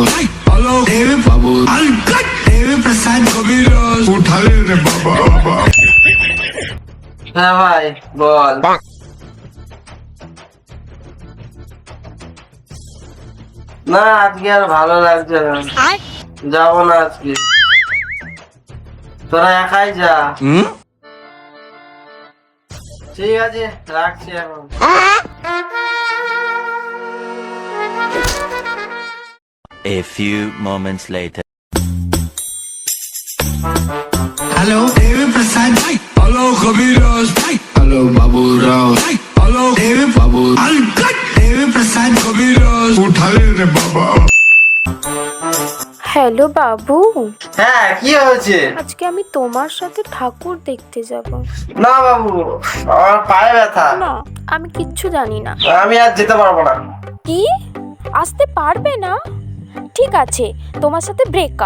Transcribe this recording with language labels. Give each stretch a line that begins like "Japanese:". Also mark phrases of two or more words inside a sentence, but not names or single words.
English: Hello, David Babu. David Prasad Kabiras.
Hindi: उठाले रे बाबा।
Bangla: হ্যাঁ ভাই বল। না আজকে আর ভালো লাগছে না, যাবো না আজকে। তোরা একাই যা। ঠিক আছে, রাখছি এখন।
English: A few moments later. Hello, David Prasad. Hello, Kabiras. Hello, Babu Rao. Hello, David Babu. David Prasad Kabiras.
Hindi: उठाले रे बाबा।
Bangla: হ্যালো বাবু, হ্যাঁ কি হয়েছে? আজকে আমি তোমার সাথে ঠাকুর দেখতে যাব। না বাবু, আমার পায়ে ব্যথা, না, আমি কিচ্ছু জানি না। আমি আর যেতে পারবো না। কি? আসতে পারবে না? ঠিক আছে, তোমার সাথে ব্রেকআপ।